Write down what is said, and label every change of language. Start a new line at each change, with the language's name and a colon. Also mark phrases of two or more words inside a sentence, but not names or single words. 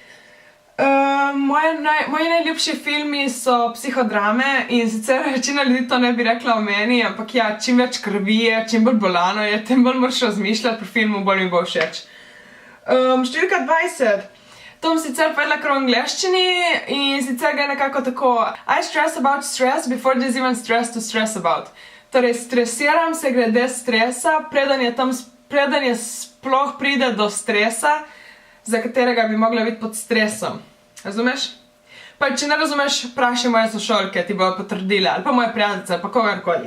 Slovenian: Moji najljubši filmi so psihodrame in sicer večina ljudi to ne bi rekla o meni, ampak ja, čim več krvi je, čim bolj bolano je, tem bolj moraš razmišljati pri filmu, bolj mi bo všeč. Številka 20. To bom sicer povedala kar v angleščini in sicer ga je nekako tako
English: I stress about stress before there's even stress to stress about.
Slovenian: Torej, stresiram se glede stresa, preden je sploh pride do stresa, za katerega bi mogla biti pod stresom. Razumeš? Pa če ne razumeš, vprašaj moje sošolke, ti bojo potrdile, ali pa moje prijateljice, ali pa kogarkoli.